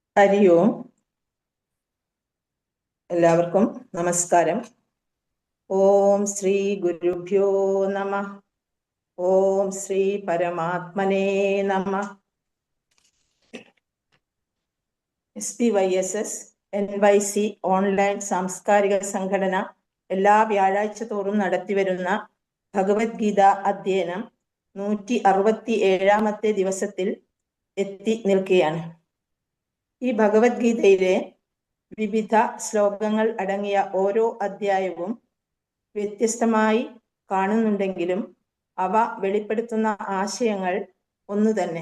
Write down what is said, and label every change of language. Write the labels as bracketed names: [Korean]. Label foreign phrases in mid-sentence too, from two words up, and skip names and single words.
[Sanskrit] ഹരി ഓം. [Malayalam] എല്ലാവർക്കും നമസ്കാരം. [Sanskrit] ഓം ശ്രീ ഗുരുഭ്യോ നമഃ. ഓം ശ്രീ പരമാത്മനേ നമഃ. [Malayalam] SPYSS NYC ഓൺലൈൻ സാംസ്കാരിക സംഘടന എല്ലാ വ്യാഴാഴ്ച തോറും നടത്തിവരുന്ന ഭഗവത്ഗീത അധ്യയനം 167-ാമത്തെ ദിവസത്തിൽ എത്തി നിൽക്കുകയാണ്. ഈ ഭഗവത്ഗീതയിലെ വിവിധ ശ്ലോകങ്ങൾ അടങ്ങിയ ഓരോ അധ്യായവും വ്യത്യസ്തമായി കാണുന്നുണ്ടെങ്കിലും അവ വെളിപ്പെടുത്തുന്ന ആശയങ്ങൾ ഒന്നു തന്നെ.